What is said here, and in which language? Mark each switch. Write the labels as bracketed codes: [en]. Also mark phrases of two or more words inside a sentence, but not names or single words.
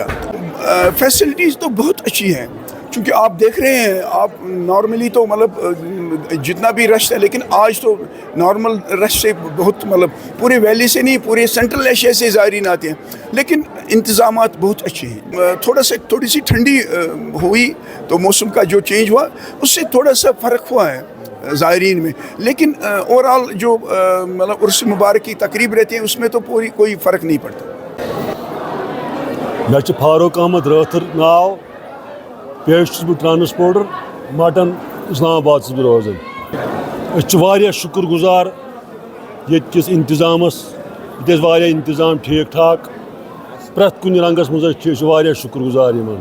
[ur] فیسلٹیز تو بہت اچھی ہیں، چونکہ آپ دیکھ رہے ہیں، آپ نارملی تو مطلب جتنا بھی رش ہے، لیکن آج تو نارمل رش سے بہت مطلب پورے ویلی سے نہیں، پورے سینٹرل ایشیا سے زائرین آتے ہیں، لیکن انتظامات بہت اچھے ہیں۔ تھوڑی سی ٹھنڈی ہوئی تو موسم کا جو چینج ہوا اس سے تھوڑا سا فرق ہوا ہے زائرین میں، لیکن اوورآل جو مطلب عرس مبارک کی تقریب رہتی ہے اس میں تو کوئی فرق نہیں پڑتا۔ [ks] میں فاروق احمد راتھر ناو، پیش چھُس بہٕ ٹرانسپورٹر مٹن اسلام آباد چھُس بہٕ روزان۔ أسۍ چھِ واریاہ شُکر گُزار ییٚتہِ کِس انتظامس، ییٚتہِ ٲسۍ واریاہ انتظام ٹھیٖک ٹھاک، پرٛٮ۪تھ کُنہِ رنٛگس منٛز أسۍ چھِ واریاہ شُکر گُزار یِمن۔